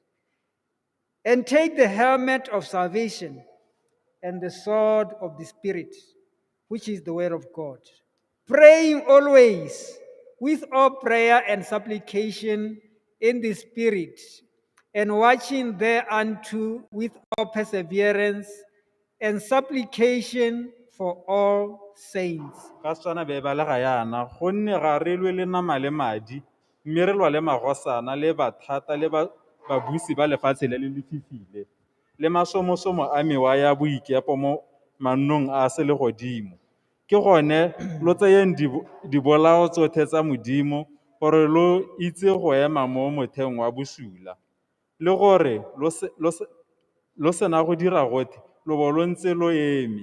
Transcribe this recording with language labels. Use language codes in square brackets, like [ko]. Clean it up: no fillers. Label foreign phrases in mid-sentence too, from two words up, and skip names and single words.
[en] and take the helmet of salvation and the sword of the Spirit, which is the word of God, praying always with all prayer and supplication in the Spirit, and watching thereunto with all perseverance and supplication for all saints. [tn] Ka Setswana be ba le ga yana gonne ga re lwe le nama le madi mme re lwa le magosana le bathata le babusi ba lefatshe le le lefifile le masomosomo a mewa ya boikepo mo mannong a se le godimo. Ke gone lo tseyeng dibolao tsotlhe tsa modimo gore lo itse go ema mo motheong wa bosula, le gore lo sena go dira gotlhe lo bo lo ntse lo eme.